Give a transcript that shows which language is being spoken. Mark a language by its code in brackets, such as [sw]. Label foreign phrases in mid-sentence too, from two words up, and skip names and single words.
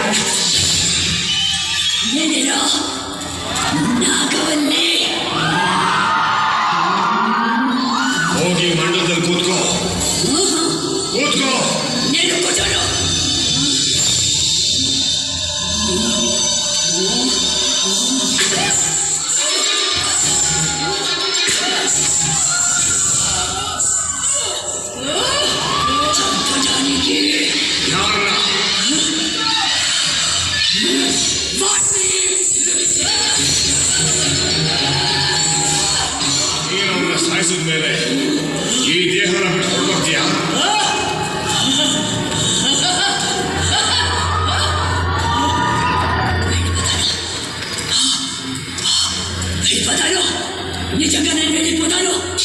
[kn] ನಾಗವಲ್ಲೇ. ಹೋಗಿ ಮಂಡಲದಲ್ಲಿ ಕೂತ್ಕೋ. ಕೂತ್ಕೋ. [te] నేను కూర్చోను. చంపడానికి [kn] ಯಾರನ್ನ? ನೀನವನ್ನ ಸಾಯಿಸಿದ ಮೇಲೆ ಈ ದೇಹನ ಬಿಟ್ಟು ಹೊರಟೋಗ್ತೀಯಾ? [te] వెళ్ళిపోతాను. నిజంగా నేను వెళ్ళిపోతాను.